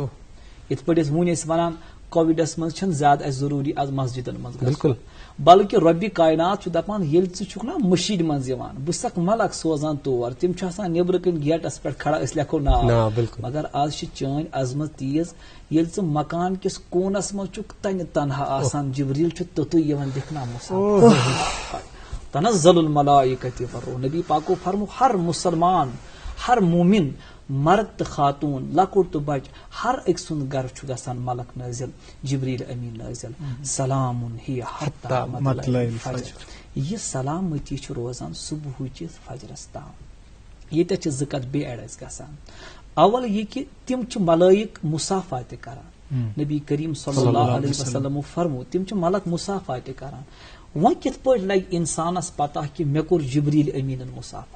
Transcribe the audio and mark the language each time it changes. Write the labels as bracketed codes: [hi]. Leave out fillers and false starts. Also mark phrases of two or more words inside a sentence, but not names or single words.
[ks] یتھ پٲٹھۍ أسۍ وُنۍ ٲسۍ ونان کووِڈس منٛز چھنہٕ زیادٕ اَسہِ ضروٗری از مسجدن منٛز گژھُن، بلکہ رۄبِ کائنات چھُ دپان ییٚلہِ ژٕ چھُکھ نا مشیٖد منٛز یِوان بہٕ چھسکھ ملک سوزان تور، تِم چھِ آسان نیبرٕ کنۍ گیٹس پٮ۪ٹھ کھڑا أسۍ لیکھو ناو، مگر آز چھِ چٲنۍ عظمت تیٖژ ییٚلہِ ژٕ مکان کِس کوٗنس منٛز چھُکھ تنہِ تنہا آسان جبریل چھُ توٚتُے یِوان دِکھناونہٕ. [ar] تنزل الملائکۃ والروح. [ks] نبی پاکو فرمو ہر مسلمان، ہر مومن، مرد تو خاتون، لکٹ تو بچ، ہر ایک سند گھر چھُ گژھان ملک نازل، جبریل امین نازل. [ar] سلام ہی حتی مطلع الفجر. [ks] یہ سلامتی چھُ روزان صبحچِس فجرس تام. ییٚتٮ۪تھ چھِ زٕ کتھ بیٚیہِ ایڈ اَسہِ گژھان. اول یہ کہ تم چھِ ملائک مصافہ تہِ کران. نبی کریم [ar] صلی اللہ علیہ وسلم [ks] فرمو تم چھِ ملک مصافہ تہِ کران. وۄنۍ کِتھ پٲٹھۍ لگہِ انسانس پتہ کہ مےٚ کوٚر جبریل امیٖنن مصافہ؟